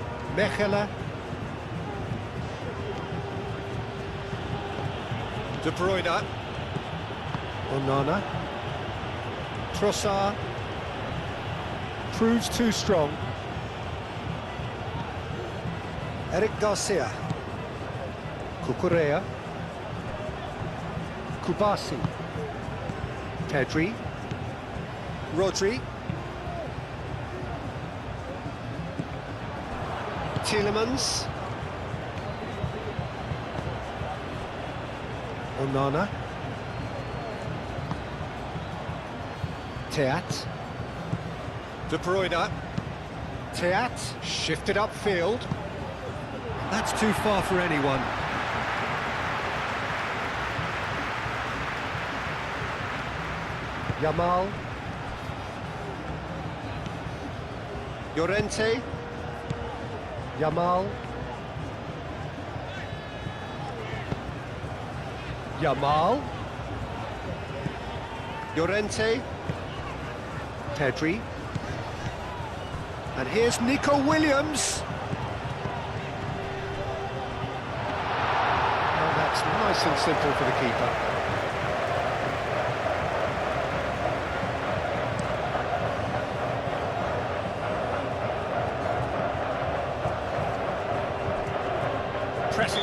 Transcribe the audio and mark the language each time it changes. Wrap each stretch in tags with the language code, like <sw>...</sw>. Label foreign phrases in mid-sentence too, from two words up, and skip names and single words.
<en>Mechelen. De Bruyne. Onana. Trossard. Proves too strong. Eric Garcia. Cucurella. Kubasi. Pedri. Rodri. Tielemans. Onana. Teat. De Bruyne. Teat shifted upfield. That's too far for anyone. Yamal. Llorente. Yamal. Yamal. Llorente. Pedri. And here's Nico Williams. Oh, that's nice and simple for the keeper. Pressing.</en>